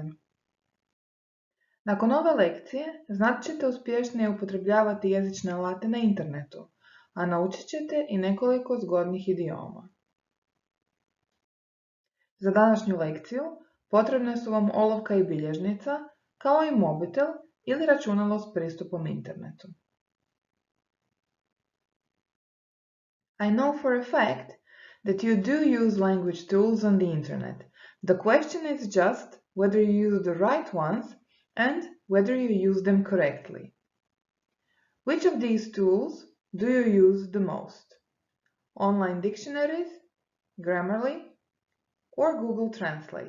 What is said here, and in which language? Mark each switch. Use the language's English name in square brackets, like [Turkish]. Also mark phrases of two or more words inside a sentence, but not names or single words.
[Croatian] Nakon ove lekcije znat ćete uspješnije upotrebljavati jezične alate na internetu, a naučit ćete i nekoliko zgodnih idioma. Za današnju lekciju potrebne su vam olovka i bilježnica, kao i mobitel ili računalo s pristupom internetu. [English] I know for a fact that you do use language tools on the internet. The question is just whether you use the right ones and whether you use them correctly. Which of these tools do you use the most? Online dictionaries, Grammarly, or Google Translate?